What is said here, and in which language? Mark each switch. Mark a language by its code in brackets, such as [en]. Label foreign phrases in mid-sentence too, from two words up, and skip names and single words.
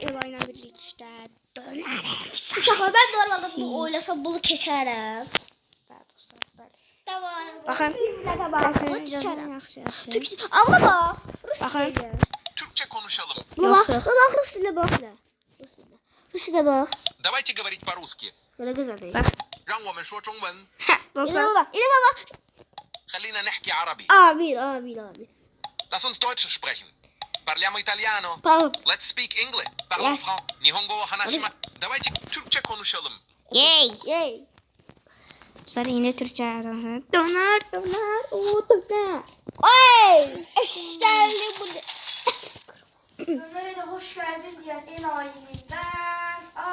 [az] ilə birlikdə dönər efsane. Uşaqlar, mən normalda bunu oynasam bunu keçərəm. [tr] Bakın. Abla bak. Bakın. Türkçe konuşalım. Bak Rus dili bak. Rus dili bak. [ru] Давайте говорить по-русски. [tr] Şöyle güzel değil. Bak. [zh] 让我们说中文。 [tr] Dostlar. İle baba. [ar] خلينا نحكي عربي. [tr] Abi. [de] Lass uns Deutsch sprechen. [it] Parliamo italiano. [tr] Tamam. [en] Let's speak English. Parliamo Yes. [ja] 日本語を話しま. Давайте [tr] Türkçe konuşalım. [en] Yay. [tr] Dostlar yine Türkçe aranır. Döner. O döner. Oy. Eşlerli bu. Ömer'e de hoş geldin diyen en ailenden